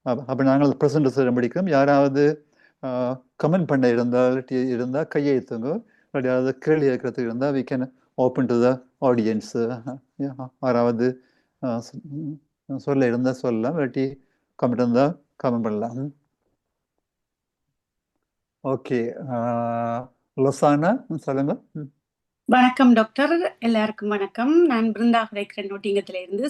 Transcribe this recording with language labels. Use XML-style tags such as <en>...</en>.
<ta>அப்போ நாங்கள் ப்ரெசென்ட் செய்ய முடிக்கும். யாராவது கமெண்ட் பண்ண இருந்தால் கையை எடுத்துங்க. யாராவது கேள்வி இருக்கிறதுக்கு இருந்தால்</ta> <en>we can open to the audience.</en> <ta>யாராவது சொல்ல இருந்தால் சொல்லலாம், இல்லாட்டி கமெண்ட் இருந்தால் கமெண்ட் பண்ணலாம். ஓகே, லொசானா சொல்லுங்க. வணக்கம் டாக்டர், எல்லாருக்கும் வணக்கம். நான் பிருந்தா கிடைக்கிறேன் நோட்டிங்கத்துல இருந்து.</ta>